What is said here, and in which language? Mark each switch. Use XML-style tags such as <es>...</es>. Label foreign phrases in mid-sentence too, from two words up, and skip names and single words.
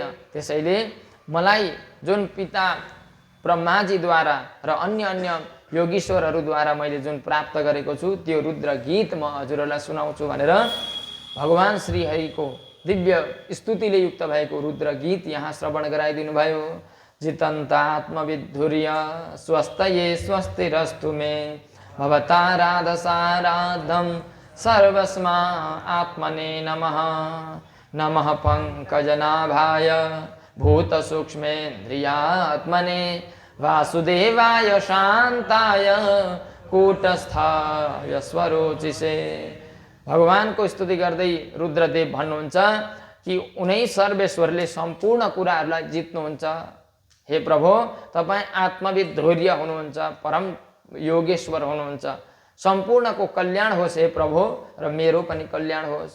<ne>त्यसैले मलाई जुन पिता ब्रह्माजीद्वारा र अन्य योगीश्वरहरूद्वारा मैले जुन प्राप्त गरेको छु त्यो रुद्र गीत म हजुरहरूलाई सुनाउँछु भनेर भगवान श्री हरिको दिव्य स्तुतिले युक्त भएको रुद्र गीत यहाँ श्रवण गराइदिनु भयो।</ne> <sa>जितन्तात्मविद्धुर्य स्वस्तये स्वस्तिरस्तु मे भवताराधसाराधं सर्वस्मा आत्मने नमः। नमः पंकजनाभाय भूतसूक्ष्मेन्द्रियात्मने वासुदेवाय शान्ताय कूटस्थाय स्वरोचिषे।</sa> <ne>भगवानको स्तुति गर्दै रुद्रदेव भन्नुहुन्छ कि उनै सर्वेश्वरले सम्पूर्ण कुराहरूलाई जित्नुहुन्छ। हे प्रभु तपाईँ आत्मविद धैर्य हुनुहुन्छ, परम योगेश्वर हुनुहुन्छ। सम्पूर्णको कल्याण होस् हे प्रभु र मेरो पनि कल्याण होस्।</ne>